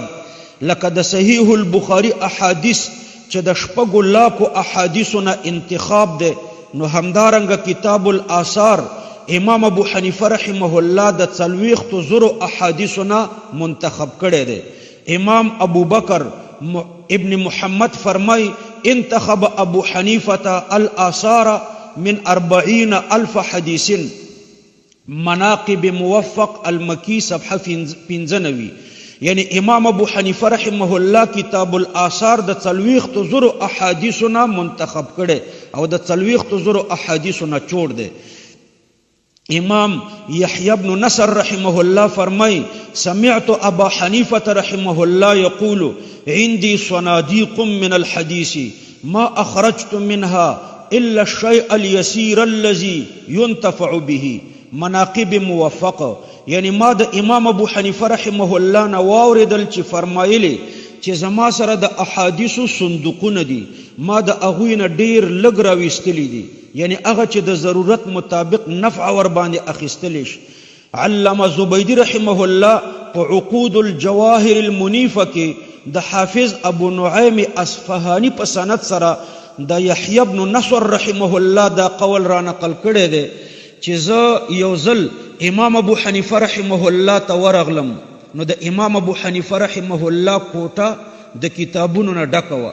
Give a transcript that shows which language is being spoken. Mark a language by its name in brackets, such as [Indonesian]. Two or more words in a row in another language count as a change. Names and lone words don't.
[Pashto] لکه د صحیح البخاری احادیث چې د شپږو لاکو احادیثو نه انتخاب ده، نو همدارنګه کتاب الاثار امام ابو حنیفه [Arabic] رحمه الله [Pashto] د 40,000 احادیثو نه منتخب کړي ده. [Arabic] امام ابو بکر ابن محمد فرمای انتخب ابو حنیفه الاثار من 40,000 حدیث. [Pashto] مناقب موفق المکی صفحه 95. یعنی امام ابو حنیفه [Arabic] رحمه الله [Pashto] کتاب الاثار د 40,000 احادیثو نه منتخب کړي او د 40,000 احادیثو نه چور ده. [Arabic] امام یحیی بن نصر رحمه الله فرمای سمعت ابا حنیفه رحمه الله يقول عندي صناديق من الحديث ما اخرجت منها الا الشيء اليسير الذي ينتفع به. [Pashto] مناقب موفقه. یعنی ما د امام ابو حنیفه [Arabic] رحمه الله [Pashto] نه واوریدل چې فرمایلی چې زما سره د احادیثو صندوقونه دي، ما د هغوی نه ډیر لږ راویستلی دي، یعنی هغه چې د ضرورت مطابق نفع ور باندې اخیستلی شي. علامه زبیدی [Arabic] رحمه الله [Pashto] په عقود الجواهر المنیفه کې د حافظ ابو نعیم اصفهانی په سند سره د یحیی بن نصر [Arabic] رحمه الله [Pashto] دا قول را نقل کړی دی چې زه یو ځل امام ابو حنیفه [Arabic] رحمه الله [Pashto] ته ورغلم، نو د امام ابو حنیفه رحمه الله کوټه د کتابونو نه ډکه وه.